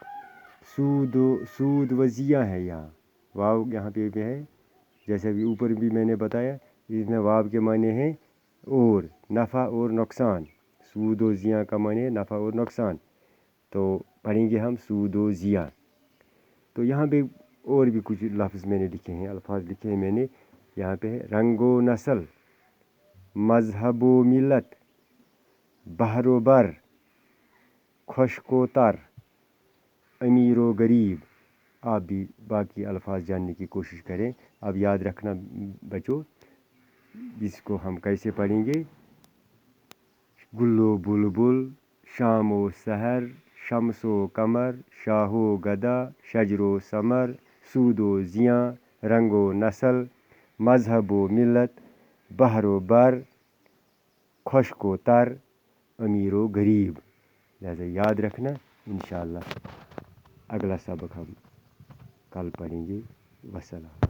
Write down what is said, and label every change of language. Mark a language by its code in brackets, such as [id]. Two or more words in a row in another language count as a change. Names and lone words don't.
[ur] سود و زیاں ہے، یہاں واو یہاں پہ بھی ہے، جیسے بھی اوپر بھی میں نے بتایا، اس میں واو کے معنی ہیں اور، نفع اور نقصان۔ سود و زیاں کا معنی ہے نفع اور نقصان، تو پڑھیں گے ہم سود و زیاں۔ تو یہاں پہ اور بھی کچھ لفظ میں نے لکھے ہیں، الفاظ لکھے ہیں میں نے۔ یہاں پہ ہے رنگ و نسل، مذہب و ملت، بحر و بر، خشک و تر، امیر و غریب۔ آپ بھی باقی الفاظ جاننے کی کوشش کریں۔ اب یاد رکھنا بچوں، اس کو ہم کیسے پڑھیں گے؟ گل و بلبل، شام و سحر، شمس و قمر، شاہ و گدا، شجر و ثمر، سود و زیاں، رنگ و نسل، مذہب و ملت، بحر و بر، خشک و تر، امیر و غریب۔ لہذا یاد رکھنا۔ انشاءاللہ اگلا سبق ہم کل پڑھیں گے۔ وسلام۔